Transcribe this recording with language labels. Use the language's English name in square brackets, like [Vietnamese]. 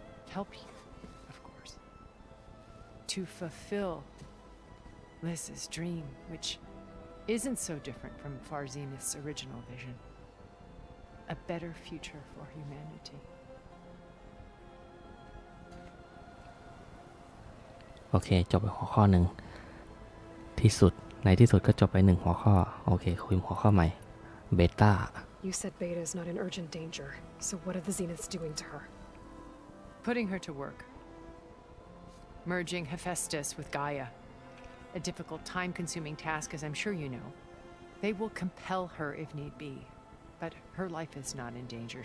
[English] Help you, of course. To fulfill Liz's dream, which isn't so different from Far Zenith's original vision. A better future for humanity. [Thai] โอเคจบไปหัวข้อหนึ่งที่สุดในที่สุดก็จบไป1หัวข้อโอเคคุยหัวข้อใหม่เบต้า [English] You said Beta is not in urgent danger, so what are the Zeniths doing to her? Putting her to work. Merging Hephaestus with Gaia. A difficult, time-consuming task, as I'm sure you know. They will compel her if need be, but her life is not in danger.